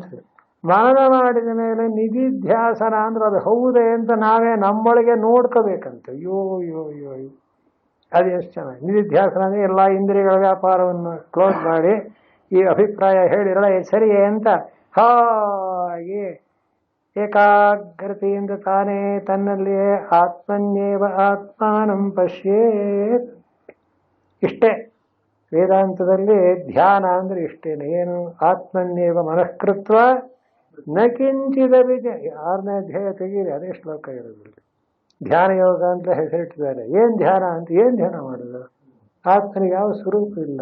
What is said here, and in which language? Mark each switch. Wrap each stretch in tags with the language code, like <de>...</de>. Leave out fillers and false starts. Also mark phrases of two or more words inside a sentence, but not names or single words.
<kn>ಮನನ ಮಾಡಿದ ಮೇಲೆ ನಿಧಿಧ್ಯಾಸನ ಅಂದ್ರೆ ಅದು ಹೌದೇ ಅಂತ ನಾವೇ ನಮ್ಮೊಳಗೆ ನೋಡ್ಕೋಬೇಕಂತ. ಅಯ್ಯೋ ಅಯ್ಯೋ ಅಯ್ಯೋ ಅಯ್ಯೋ, ಅದು ಎಷ್ಟು ಚೆನ್ನಾಗಿ. ನಿಧಿಧ್ಯಾಸನ ಅಂದರೆ ಎಲ್ಲ ಇಂದ್ರಿಯಗಳ ವ್ಯಾಪಾರವನ್ನು ಕ್ಲೋಸ್ ಮಾಡಿ ಈ ಅಭಿಪ್ರಾಯ ಹೇಳಿರಲ್ಲ ಸರಿಯೇ ಅಂತ ಹಾಗೆ ಏಕಾಗ್ರತೆಯಿಂದ ತಾನೇ ತನ್ನಲ್ಲಿಯೇ</kn> <sa>ಆತ್ಮನ್ಯೇವ ಆತ್ಮಾನಂ ಪಶ್ಯೇತ್.</sa> <kn>ಇಷ್ಟೇ ವೇದಾಂತದಲ್ಲಿ ಧ್ಯಾನ ಅಂದ್ರೆ ಇಷ್ಟೇನೆ. ಏನು?</kn> <sa>ಆತ್ಮನ್ಯೇವ ಮನಃಕೃತ್ವ ನ ಕಿಂಚಿದ ಬೀಜ.</sa> <kn>6ನೇ ಅಧ್ಯಾಯ ತೆಗೀರಿ, ಅದೇ ಶ್ಲೋಕ ಇರೋದು. ಧ್ಯಾನ ಯೋಗ ಅಂತ ಹೆಸರಿಟ್ಟಿದ್ದಾರೆ. ಏನು ಧ್ಯಾನ ಅಂತ? ಏನು ಧ್ಯಾನ ಮಾಡೋದು? ಆತ್ಮನಿಗೆ ಯಾವ ಸ್ವರೂಪ ಇಲ್ಲ.</kn>